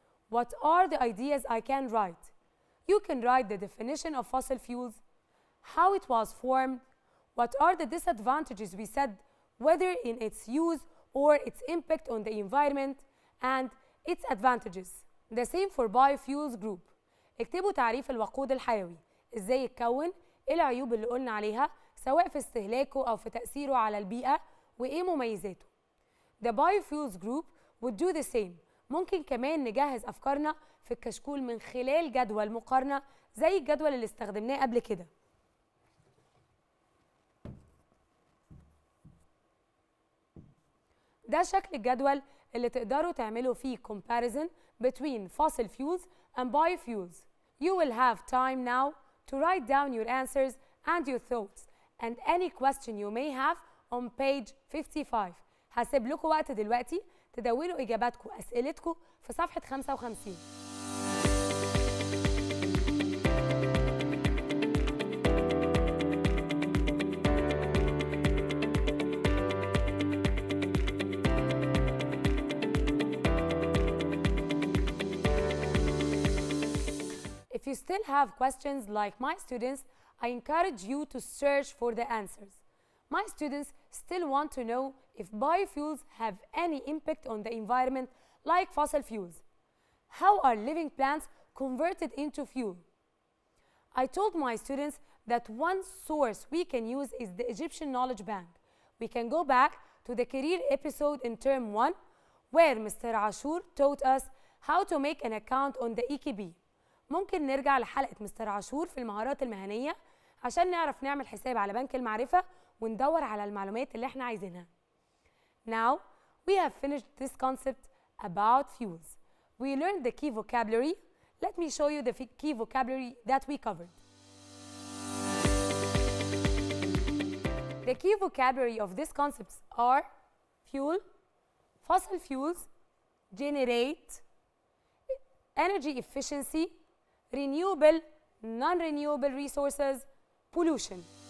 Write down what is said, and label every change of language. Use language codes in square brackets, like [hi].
[en] What are the ideas I can write? You can write the definition of fossil fuels, how it was formed, what are the disadvantages we said, whether in its use or its impact on the environment, and its advantages. The same for biofuels group. [ar] اكتبوا تعريف الوقود الحيوي، ازاي يتكون، ايه العيوب اللي قلنا عليها سواء في استهلاكه او في تأثيره على البيئة، وايه مميزاته. [en] The biofuels group would do the same. [ar] ممكن كمان نجهز أفكارنا في الكشكول من خلال جدول مقارنة زي الجدول اللي استخدمناه قبل كده. ده شكل الجدول اللي تقدروا تعملوا فيه [en] comparison between fossil fuels and biofuels. You will have time now to write down your answers and your thoughts and any question you may have on page 55. [ar] هسيب لكم وقت دلوقتي تدونوا إجاباتكم أسئلتكم في صفحة 55. [en] If you still have questions like my students, I encourage you to search for the answers. My students still want to know if biofuels have any impact on the environment like fossil fuels. How are living plants converted into fuel? I told my students that one source we can use is the Egyptian Knowledge Bank. We can go back to the career episode in term 1 where Mr. Ashur taught us how to make an account on the EKB. [ar] ممكن نرجع لحلقة مستر عاشور في المهارات المهنية عشان نعرف نعمل حساب على بنك المعرفة وندور على المعلومات اللي احنا عايزينها. [en] Now we have finished this concept about fuels. We learned the key vocabulary. Let me show you the key vocabulary that we covered. The key vocabulary of these concepts are fuel, fossil fuels, generate, energy efficiency, renewable, non-renewable resources, pollution.